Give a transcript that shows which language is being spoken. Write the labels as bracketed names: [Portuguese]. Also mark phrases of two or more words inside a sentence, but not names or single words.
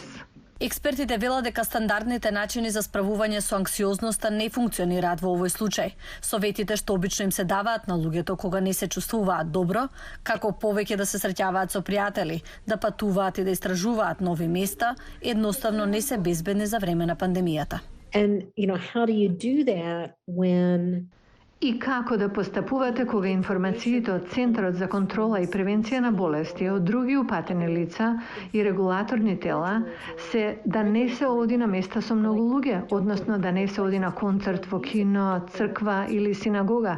[Macedonian] Експертите велат дека стандардните начини за справување со анксиозноста не функционираат во овој случај. Советите што обично им се даваат на луѓето кога не се чувствуваат добро, како повеќе да се среќаваат со пријатели, да патуваат и да истражуваат нови места, едноставно не се безбедни за време на пандемијата. [English] How do you do that when [Macedonian] И како да постапувате кога информациите од Центарот за контрола и превенција на болести од други упатени лица и регулаторни тела се да не се оди на места со многу луѓе, односно да не се оди на концерт во кино, црква или синагога.